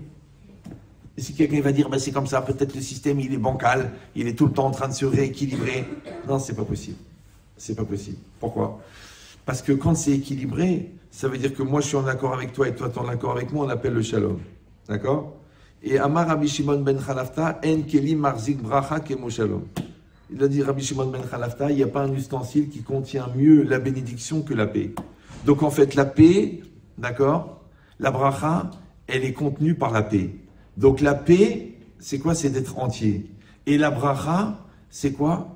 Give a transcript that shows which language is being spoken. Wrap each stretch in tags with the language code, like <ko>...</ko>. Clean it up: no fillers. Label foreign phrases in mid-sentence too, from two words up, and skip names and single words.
<fr>Et si quelqu'un va dire, ben c'est comme ça, peut-être le système, il est bancal, il est tout le temps en train de se rééquilibrer. Non, c'est pas possible. C'est pas possible. Pourquoi? Parce que quand c'est équilibré, ça veut dire que moi, je suis en accord avec toi et toi, tu es en accord avec moi, on appelle le shalom. D'accord?</fr> <he>Et אמר רבי שמעון בן חלפתא אין כלי מחזיק ברכה כמו שלום.</he> <fr>Il a dit Rabbi Shimon ben Chalafta, il n'y a pas un ustensile qui contient mieux la bénédiction que la paix. Donc en fait, la paix, d'accord, la bracha, elle est contenue par la paix. Donc la paix, c'est quoi? C'est d'être entier. Et la bracha, c'est quoi?</fr>